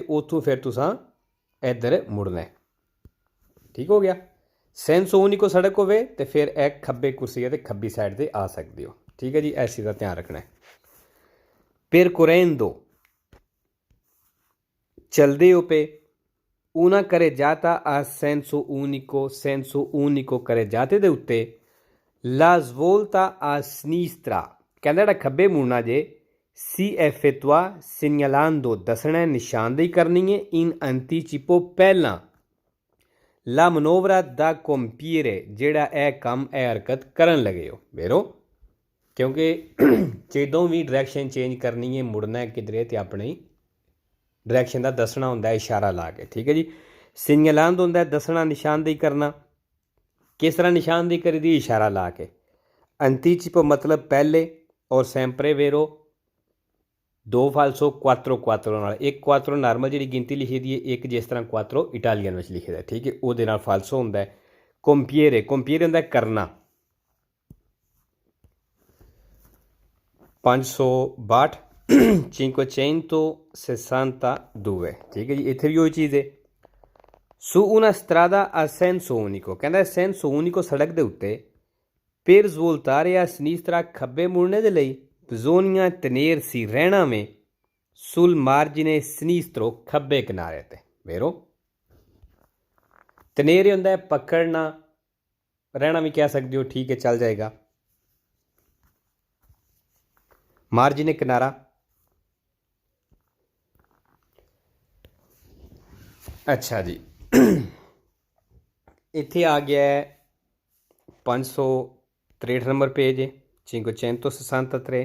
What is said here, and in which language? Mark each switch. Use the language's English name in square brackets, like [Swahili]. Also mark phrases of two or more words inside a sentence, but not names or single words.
[Punjabi] ਤੋ ਉਤੋਂ ਫਿਰ ਤੁਸਾਂ ਇਧਰ ਮੁੜਨਾ ਹੈ, ਠੀਕ ਹੋ ਗਿਆ। [Italian] senso unico [Punjabi] ਸੜਕ ਹੋਵੇ ਤੋ ਫਿਰ ਇੱਕ ਖੱਬੇ ਕੁਰਸੀ ਹੈ ਤੋ ਖੱਬੀ ਸਾਈਡ ਸੇ ਆ ਸਕਤੇ ਹੋ, ਠੀਕ ਹੈ ਜੀ। ਇਸ ਚੀਜ਼ ਕਾ ਧਿਆਨ ਰੱਖਣਾ ਹੈ। percorrendo ਚਲਤੇ ਹੋ ਪੇ [Italian] una carreggiata a senso unico carreggiate [Punjabi] ਦੇ ਉੱਤੇ [Italian] la svolta a sinistra [Punjabi] ਕਹਿੰਦਾ ਜਿਹੜਾ ਖੱਬੇ ਮੁੜਨਾ ਜੇ [Italian] si effettua segnalando [Punjabi] ਦੱਸਣਾ ਨਿਸ਼ਾਨਦੇਹੀ ਕਰਨੀ ਹੈ [Italian] in anticipo [Punjabi] ਪਹਿਲਾਂ [Italian] la manovra da compiere [Punjabi] ਜਿਹੜਾ ਇਹ ਕੰਮ ਇਹ ਹਰਕਤ ਕਰਨ ਲੱਗੇ ਹੋ ਵੇਰੋ। ਕਿਉਂਕਿ ਜਦੋਂ ਵੀ ਡਾਇਰੈਕਸ਼ਨ ਚੇਂਜ ਕਰਨੀ ਹੈ, ਮੁੜਨਾ ਕਿਧਰੇ ਤੇ ਆਪਣੀ ਡਾਇਰੈਕਸ਼ਨ ਦਾ ਦੱਸਣਾ ਹੁੰਦਾ ਇਸ਼ਾਰਾ ਲਾ ਕੇ, ਠੀਕ ਹੈ ਜੀ। ਸਿਗਨਲਾਂਦ ਹੁੰਦਾ ਦੱਸਣਾ, ਨਿਸ਼ਾਨਦੇਹੀ ਕਰਨਾ। ਕਿਸ ਤਰ੍ਹਾਂ ਨਿਸ਼ਾਨਦੇਹੀ ਕਰੀਦੀ? ਇਸ਼ਾਰਾ ਲਾ ਕੇ। ਅੰਤੀਚਿਪੋ ਮਤਲਬ ਪਹਿਲੇ, ਔਰ [Italian] sempre vero [Punjabi] ਦੋ ਫਾਲਸੋ ਕੁਆਤਰੋ ਕੁਆਤਰੋ ਨਾਲ, ਇੱਕ ਕੁਆਤਰੋ ਨੌਰਮਲ ਜੀ ਗਿਣਤੀ ਲਿਖੀ ਦੀ ਹੈ, ਇੱਕ ਜਿਸ ਤਰ੍ਹਾਂ ਕੁਆਤਰੋ ਇਟਾਲੀਅਨ ਮੇਂ ਲਿਖੇ ਦਾ, ਠੀਕ ਹੈ। ਵੋ ਫਾਲਸੋ ਹੋਂਗੇ ਕੰਪਿਯਰੇ, ਕੰਪਿਯਰੇ ਹੋਂਗੇ ਕਰਨਾ। 562 562, ਠੀਕ ਹੈ ਜੀ। ਇਤਨੇ ਭੀ ਵਹੀ ਚੀਜ਼ ਹੈ। सु [Italian] una strada a senso unico [Punjabi] ਕਹਿਤਾ ਹੈ [Italian] senso unico [Punjabi] ਸੜਕ ਕੇ ਉੱਤੇ [Italian] per svoltare a sinistra [Punjabi] ਖੱਬੇ ਮੁੜਨੇ ਕੇ ਲਿਏ [Italian] bisogna tenersi [Punjabi] ਰਹਿਣਾ ਮੇਂ [Italian] sul margine sinistro [Punjabi] ਖੱਬੇ ਕਿਨਾਰੇ ਤੇ ਵੇਰੋ। ਤਨੇਰੇ ਹੁੰਦਾ ਹੈ ਪਕੜਨਾ, ਰਹਿਣਾ ਭੀ ਕਹਿ ਸਕਤੇ ਹੋ, ਠੀਕ ਹੈ, ਚੱਲ ਜਾਏਗਾ। ਮਾਰਜਿਨ ਕਿਨਾਰਾ, ਅੱਛਾ ਜੀ। ਇੱਥੇ ਆ ਗਿਆ ਹੈ 563 ਨੰਬਰ ਪੇਜ ਹੈ 563।